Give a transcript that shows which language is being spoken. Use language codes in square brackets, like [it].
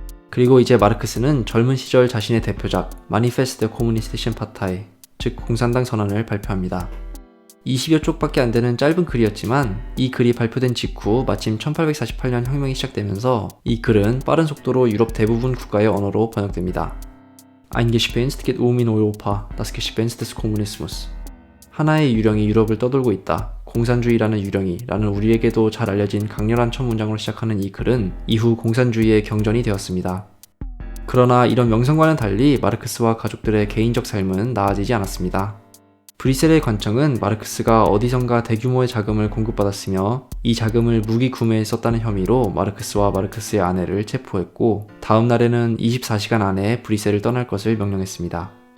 [ko] 그리고 이제 마르크스는 젊은 시절 자신의 대표작 마니페스트 코무니스티션 파타이, 즉 공산당 선언을 발표합니다. 20여 쪽밖에 안 되는 짧은 글이었지만 이 글이 발표된 직후 마침 1848년 혁명이 시작되면서 이 글은 빠른 속도로 유럽 대부분 국가의 언어로 번역됩니다. [de] Ein Gespenst geht in Europa, das Gespenst des Kommunismus. [ko] 하나의 유령이 유럽을 떠돌고 있다. 공산주의라는 유령이 라는 우리에게도 잘 알려진 강렬한 첫 문장으로 시작하는 이 글은 이후 공산주의의 경전이 되었습니다. 그러나 이런 명성과는 달리 마르크스와 가족들의 개인적 삶은 나아지지 않았습니다. 브뤼셀의 관청은 마르크스가 어디선가 대규모의 자금을 공급받았으며 이 자금을 무기 구매에 썼다는 혐의로 마르크스와 마르크스의 아내를 체포했고 다음 날에는 24시간 안에 브뤼셀을 떠날 것을 명령했습니다.